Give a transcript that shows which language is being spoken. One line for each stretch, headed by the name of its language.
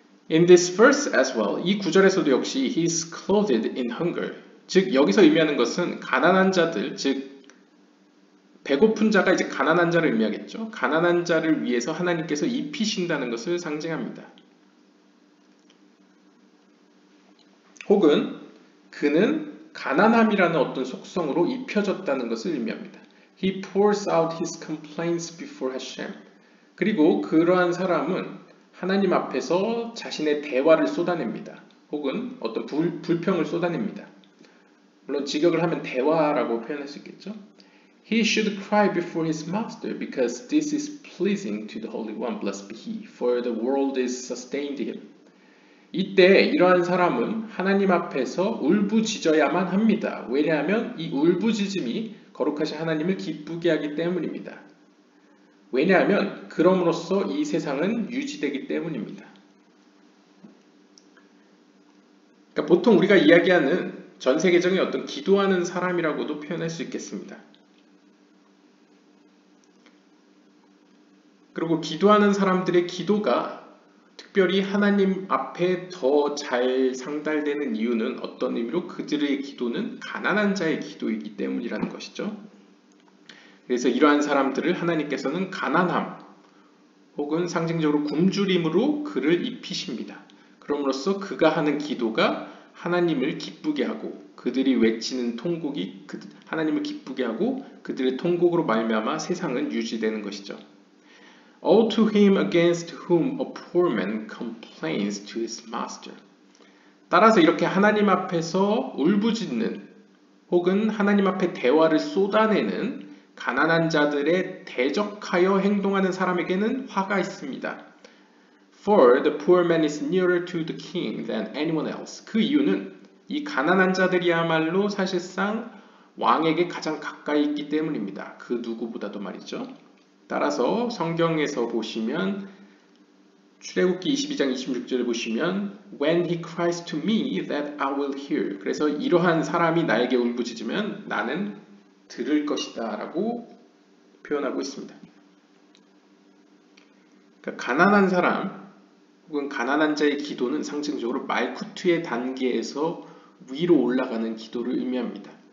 English: In this verse as well,
Korean: 이 구절에서도 역시
English: he is clothed in hunger.
Korean: 즉 여기서 의미하는 것은 가난한 자들, 즉 배고픈 자가 이제 가난한 자를 의미하겠죠. 가난한 자를 위해서 하나님께서 입히신다는 것을 상징합니다. 혹은 그는 가난함이라는 어떤 속성으로 입혀졌다는 것을 의미합니다.
English: He pours out his complaints before Hashem.
Korean: 그리고 그러한 사람은 하나님 앞에서 자신의 대화를 쏟아냅니다. 혹은 어떤 불평을 쏟아냅니다. 물론 직역을 하면 대화라고 표현할 수 있겠죠.
English: He should cry before his master because this is pleasing to the Holy One, blessed be he, for the world is sustained him.
Korean: 이때 이러한 사람은 하나님 앞에서 울부짖어야만 합니다. 왜냐하면 이 울부짖음이 거룩하신 하나님을 기쁘게 하기 때문입니다. 왜냐하면 그럼으로써 이 세상은 유지되기 때문입니다. 그러니까 보통 우리가 이야기하는 전 세계적인 어떤 기도하는 사람이라고도 표현할 수 있겠습니다. 그리고 기도하는 사람들의 기도가 특별히 하나님 앞에 더 잘 상달되는 이유는 어떤 의미로 그들의 기도는 가난한 자의 기도이기 때문이라는 것이죠. 그래서 이러한 사람들을 하나님께서는 가난함 혹은 상징적으로 굶주림으로 그를 입히십니다. 그럼으로써 그가 하는 기도가 하나님을 기쁘게 하고 그들이 외치는 통곡이 하나님을 기쁘게 하고 그들의 통곡으로 말미암아 세상은 유지되는 것이죠.
English: All to him against whom a poor man complains to his master.
Korean: 따라서 이렇게 하나님 앞에서 울부짖는 혹은 하나님 앞에 대화를 쏟아내는 가난한 자들에 대적하여 행동하는 사람에게는 화가 있습니다.
English: For the poor man is nearer to the king than anyone else.
Korean: 그 이유는 이 가난한 자들이야말로 사실상 왕에게 가장 가까이 있기 때문입니다. 그 누구보다도 말이죠. 따라서 성경에서 보시면 출애굽기 22장 26절을 보시면
English: When he cries to me that I will hear.
Korean: 그래서 이러한 사람이 나에게 울부짖으면 나는 들을 것이다 라고 표현하고 있습니다. 그러니까 가난한 사람 혹은 가난한 자의 기도는 상징적으로 말쿠트의 단계에서 위로 올라가는 기도를 의미합니다.